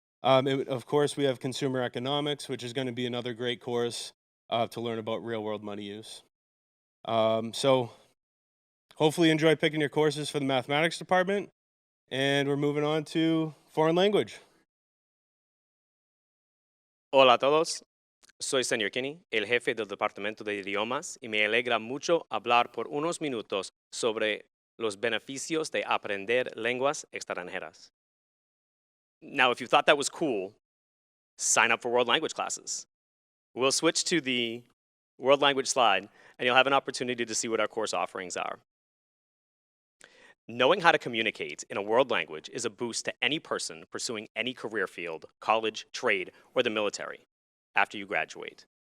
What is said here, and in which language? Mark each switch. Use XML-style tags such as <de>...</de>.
<en>Of course, we have consumer economics, which is going to be another great course to learn about real-world money use. So hopefully you enjoy picking your courses for the mathematics department, and we're moving on to foreign language.</en> <es>Hola a todos, soy Senior Kinney, el jefe del Departamento de Idiomas, y me alegra mucho hablar por unos minutos sobre los beneficios de aprender lenguas extranjeras.</es> <en>Now, if you thought that was cool, sign up for world language classes. We'll switch to the world language slide, and you'll have an opportunity to see what our course offerings are. Knowing how to communicate in a world language is a boost to any person pursuing any career field, college, trade, or the military after you graduate.</en>